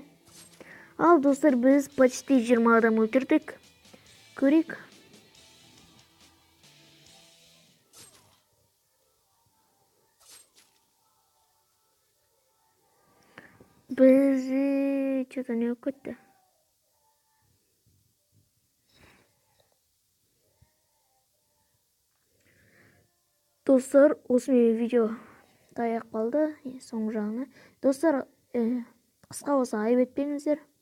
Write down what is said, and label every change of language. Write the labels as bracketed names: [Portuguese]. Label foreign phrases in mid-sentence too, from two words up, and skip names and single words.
[Kazakh] Ал достар, біз почти 20 адам өлтірдік. Көрейік. Бізді что-то не болып кетті. Достар, осымен видео таяқ қалды. Соңғы жағына. Достар, қысқа болса айып етпеңіздер.